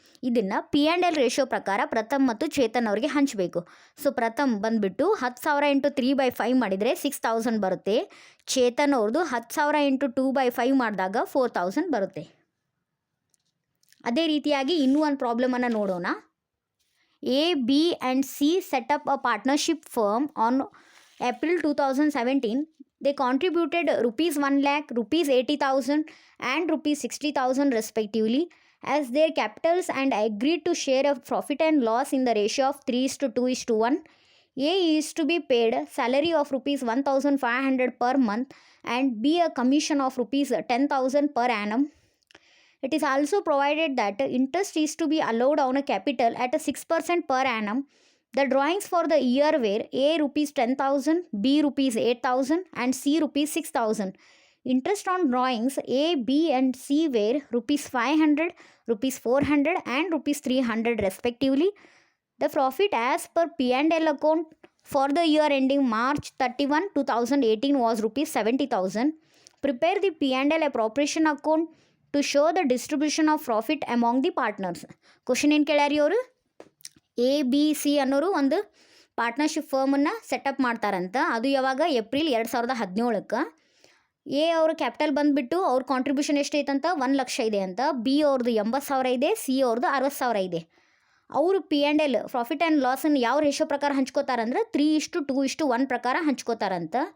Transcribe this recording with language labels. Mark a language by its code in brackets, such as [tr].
[kn] ಇದನ್ನು P&L ratio ಪ್ರಕಾರ ಪ್ರಥಮ್ ಮತ್ತು ಚೇತನ್ ಅವರಿಗೆ ಹಂಚಬೇಕು. ಸೊ ಪ್ರಥಮ್ ಬಂದುಬಿಟ್ಟು 10,000 ಇಂಟು 3/5 ಮಾಡಿದರೆ 6,000 ಬರುತ್ತೆ. ಚೇತನ್ ಅವ್ರದ್ದು 10,000 ಇಂಟು 2/5 ಮಾಡಿದಾಗ 4,000 ಬರುತ್ತೆ. ಅದೇ ರೀತಿಯಾಗಿ ಇನ್ನೂ ಒಂದು ಪ್ರಾಬ್ಲಮನ್ನು ನೋಡೋಣ. [en] A, B and C set up a partnership firm on April 2017. They contributed rupees 1 lakh, rupees 80,000 and rupees 60,000 respectively as their capitals and agreed to share a profit and loss in the ratio of 3:2:1. A is to be paid salary of rupees 1,500 per month and B a commission of rupees 10,000 per annum. It is also provided that interest is to be allowed on a capital at a 6% per annum. The drawings for the year were A rupees 10,000, B rupees 8,000 and C rupees 6,000. Interest on drawings A, B and C were rupees 500, rupees 400 and rupees 300 respectively. The profit as per P&L account for the year ending March 31, 2018 was rupees 70,000. Prepare the P&L appropriation account to show the distribution of profit among the partners. [kn] Question ಏನು ಕೇಳ್ಯಾರಿ ಅವರು, ABC ಅನ್ನೋರು ಒಂದು partnership ಫರ್ಮನ್ನು setup ಮಾಡ್ತಾರಂತ. ಅದು ಯಾವಾಗ, April 2017ಕ್ಕೆ. A ಅವ್ರ capital ಬಂದುಬಿಟ್ಟು ಅವ್ರ ಕಾಂಟ್ರಿಬ್ಯೂಷನ್ ಎಷ್ಟೈತಂತ 1 ಲಕ್ಷ ಇದೆ ಅಂತ. ಬಿ ಅವ್ರದ್ದು 80,000 ಇದೆ, ಸಿ ಅವ್ರದ್ದು 60,000 ಇದೆ. ಅವರು P&L ಪ್ರಾಫಿಟ್ ಆ್ಯಂಡ್ ಲಾಸನ್ನು ಯಾವ ರೇಷೋ ಪ್ರಕಾರ ಹಂಚ್ಕೋತಾರಂದ್ರೆ 3:2:1 ಪ್ರಕಾರ ಹಂಚ್ಕೋತಾರಂತ.